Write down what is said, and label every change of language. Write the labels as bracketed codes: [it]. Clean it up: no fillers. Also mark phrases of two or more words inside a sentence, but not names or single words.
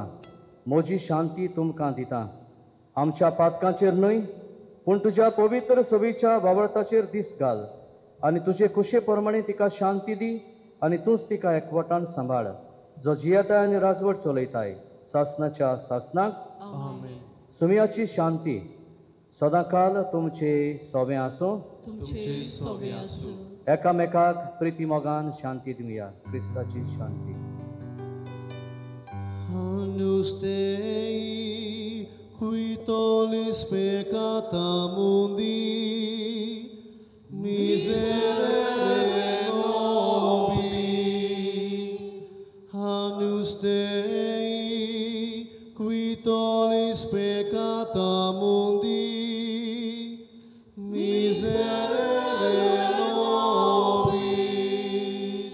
[kok] म्हजी शांती तुमकां दिता. आमच्या पातकांचेर न्हय पूण तुज्या पवित्र सवेच्या वावरताचेर दीस घाल आनी तुजे कुशे प्रमाणे तिका शांती दी आनी तूंच तिका एकवटान सांबाळ जो जियेताय आनी राजवट चलयताय सासणाच्या सासनाक. सुमयाची शांती सदांकाल तुमचे सोबे आसूं. तुमचे सोबे आसूं. एकामेकाक प्रिती मोगान शांती दिवया. क्रिस्ताची शांती. [la] Agnus Dei, qui tollis peccata mundi, miserere nobis. Agnus Dei, qui tollis peccata mundi, miserere nobis.